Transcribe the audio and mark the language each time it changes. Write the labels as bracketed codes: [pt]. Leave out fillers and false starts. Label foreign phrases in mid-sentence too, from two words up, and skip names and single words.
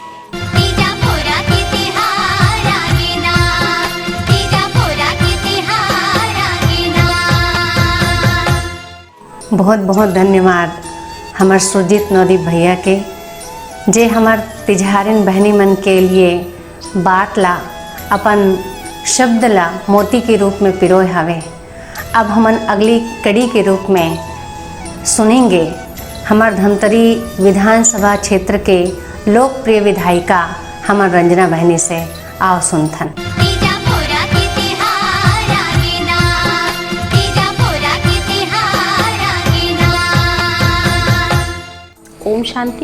[hne] बहुत बहुत धन्यवाद हमार सुरजीत नौदीप भैया के, जे हमार तिजहारिन बहनी मन के लिए बात ला अपन शब्द ला मोती के रूप में पिरोए हवे। अब हमन अगली कड़ी के रूप में सुनेंगे हमार धमतरी विधानसभा क्षेत्र के लोकप्रिय विधायिका हमार रंजना बहनी से। आओ सुनथन। ओम शांति।